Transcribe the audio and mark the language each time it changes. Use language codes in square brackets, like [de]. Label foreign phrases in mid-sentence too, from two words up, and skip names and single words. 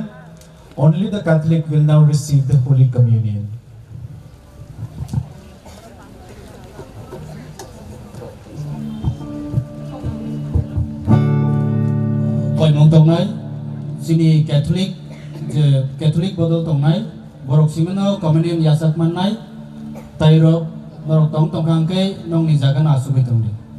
[en] Only the Catholic will now receive the Holy Communion. [trp] Koi mong tongnai sini Catholic bodol tongnai borok simeno communion yasak mannai tairo borok tongkang ke nong ni jagan asubi tongni.